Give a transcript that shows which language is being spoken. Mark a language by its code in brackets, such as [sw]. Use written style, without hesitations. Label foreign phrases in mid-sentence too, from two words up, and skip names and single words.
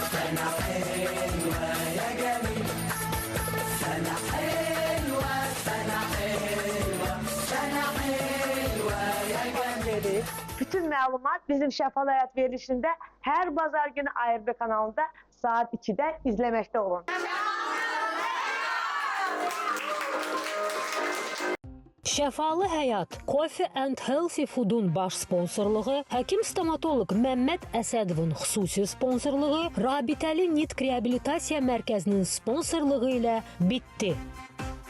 [ar] سنة حلوة يا جميل سنة حلوة سنة حلوة سنة حلوة يا جميل. [az] Bütün məlumat bizim Şəfalı Həyat verilişində hər bazar günü ARB kanalında saat 2-də izləməkdə olun. Şəfalı Həyat Coffee and Healthy Food'un baş sponsorluğu, həkim stomatoloq Məmməd Əsədovun xüsusi sponsorluğu, Rabitəli Nitq Reabilitasiya Mərkəzinin sponsorluğu ilə bitdi.